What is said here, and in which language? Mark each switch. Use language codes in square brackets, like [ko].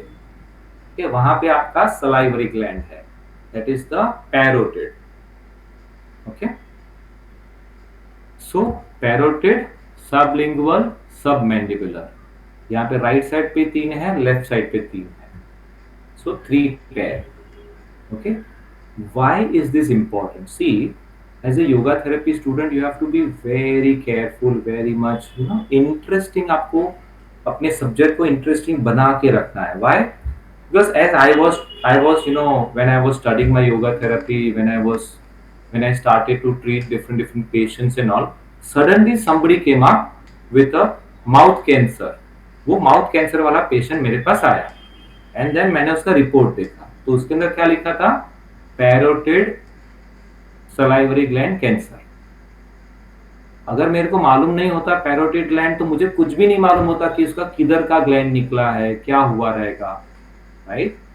[hi] Okay, वहां पे आपका सलाइवरी ग्लैंड है, [en] That is the parotid. Okay, so parotid, sublingual, submandibular. [hi] यहाँ पे राइट साइड पे 3 है, लेफ्ट साइड पे 3 है. [en] So 3 pair. Okay, why is this important? See, as a yoga therapy student you have to be very careful, very much interesting. [hi] आपको अपने subject को interesting बना के रखना है. [en] Why? Because as I was when I was studying my yoga therapy, when I started to treat different patients and all, suddenly somebody came up with a mouth cancer. [hi] वो mouth cancer वाला patient मेरे पास आया. [en] and then [hi] मैंने उसका report देखा, तो उसके अंदर क्या लिखा था? [en] Parotid salivary gland cancer. [hi] अगर मेरे को मालूम नहीं होता पैरोटिड ग्लैंड, तो मुझे कुछ भी नहीं मालूम होता कि उसका किधर का ग्लैंड निकला है, क्या हुआ रहेगा, राइट?